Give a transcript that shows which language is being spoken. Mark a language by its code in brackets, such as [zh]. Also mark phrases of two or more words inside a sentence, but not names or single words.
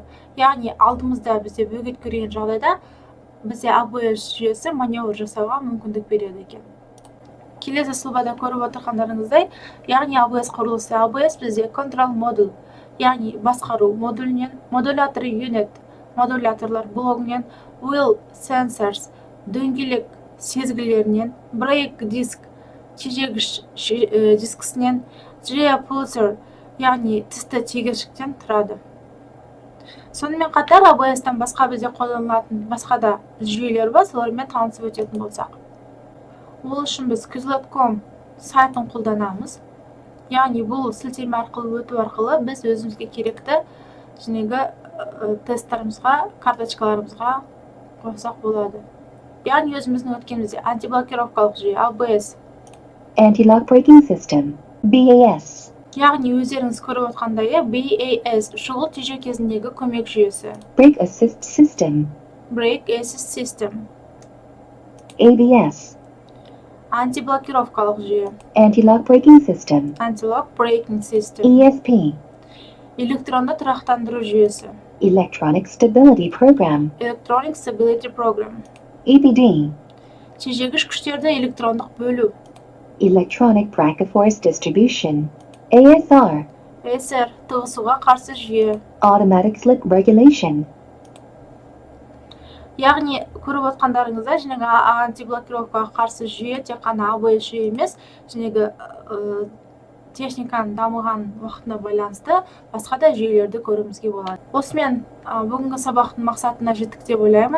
[kk] Яғни алдымызда бізде бөгет көрген жағдайда бізде ABS жүйесі маневр жасауға мүмкіндік береді екен. Келесі сұлбада көріп отырғандарыңыздай, яғни ABS құрылысы. ABS бізде [en] control module, [kk] яғни басқару модулінен, модулятор unit, модуляторлар блогінен, [en] wheel sensors, [kk] дөңгелек сезгілерінен, [en] brake disk, [kk] тежегіш дискісінен, [en] gear pulser, [kk] яғни тісті тегершіктен тұрады. Сонымен қатар ABS-тан басқа бізде қолданылатын басқа да жүйелер бар, солармен танысып өтетін болсақ. Ол үшін біз Quizlet.com сайтын қолданамыз. Яғни бұл сілтеме арқылы өту арқылы біз өзімізге керекті тесттарымызға, карточкаларымызға қосақ болады. Яғни өзіміздің өткенімізде антиблокировкалық жүйе ABS, [en] Anti-lock braking system, BAS. [kk] яғни өздеріңіз көріп отқандай BAS шұғыл тежеу кезіндегі көмек жүйесі. [en] Brake assist system, Brake assist system, ABS. [kk] антиблокировкалық жүйе. [en] Anti-lock braking system, Anti-lock braking system, ESP. [kk] электронды тұрақтандыру жүйесі. [en] Electronic stability program, Electronic Stability Program, EPD. [kk] тежегіш күштерді электрондық бөлу. [en] Electronic brake force distribution, ASR. [kk] SR тығысуға қарсы жүйе. [en] Automatic slip regulation, [kk] Яғни көріп отқандарыңызда жаңағы антиблокировкаға қарсы жүйе тек қана ABS жүйе емес, жаңағы техниканың дамыған уақытына байланысты басқа да жүйелерді көруімізге болады. Осымен бүгінгі сабақтың мақсатына жеттік деп ойлаймын.